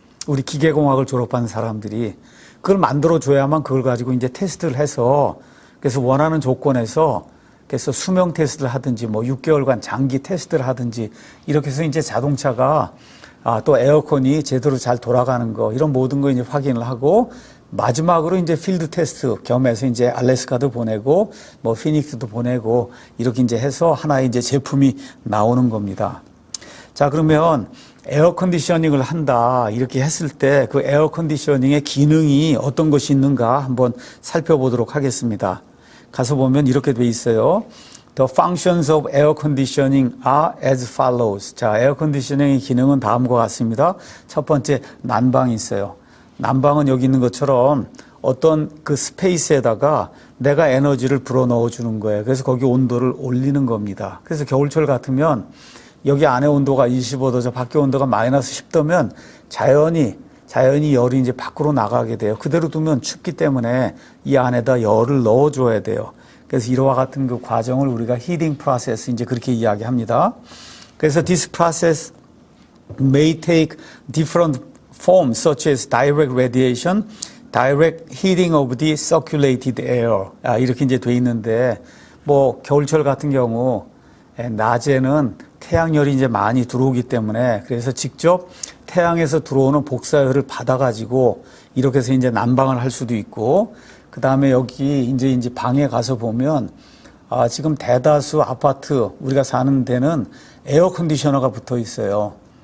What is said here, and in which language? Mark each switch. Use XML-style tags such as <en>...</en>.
<ko>우리 기계공학을 졸업한 사람들이 그걸 만들어줘야만 그걸 가지고 이제 테스트를 해서 그래서 원하는 조건에서 그래서 수명 테스트를 하든지 뭐 6개월간 장기 테스트를 하든지 이렇게 해서 이제 자동차가 또 에어컨이 제대로 잘 돌아가는 거 이런 모든 거 이제 확인을 하고 마지막으로 이제 필드 테스트 겸해서 이제 알래스카도 보내고 뭐 피닉스도 보내고 이렇게 이제 해서 하나의 이제 제품이 나오는 겁니다. 자, 그러면 에어 컨디셔닝을 한다 이렇게 했을 때 그 에어 컨디셔닝의 기능이 어떤 것이 있는가 한번 살펴보도록 하겠습니다. 가서 보면 이렇게 돼 있어요.</ko> <en>The functions of air conditioning are as follows.</en> <ko>자, 에어 컨디셔닝의 기능은 다음과 같습니다. 첫 번째, 난방이 있어요. 난방은 여기 있는 것처럼 어떤 그 스페이스에다가 내가 에너지를 불어넣어 주는 거예요. 그래서 거기 온도를 올리는 겁니다. 그래서 겨울철 같으면 여기 안에 온도가 25도, 저 밖에 온도가 마이너스 10도면 자연히 열이 이제 밖으로 나가게 돼요. 그대로 두면 춥기 때문에 이 안에다 열을 넣어줘야 돼요. 그래서 이와 같은 그 과정을 우리가 heating process 이제 그렇게 이야기합니다. 그래서</ko> <en>this process may take different forms such as direct radiation, direct heating of the circulated air.</en> <ko>이렇게 이제 돼 있는데 뭐 겨울철 같은 경우 낮에는 태양열이 이제 많이 들어오기 때문에 그래서 직접 태양에서 들어오는 복사열을 받아가지고 이렇게 해서 이제 난방을 할 수도 있고 그 다음에 여기 이제 방에 가서 보면 지금 대다수 아파트 우리가 사는 데는 에어 컨디셔너가 붙어 있어요.</ko>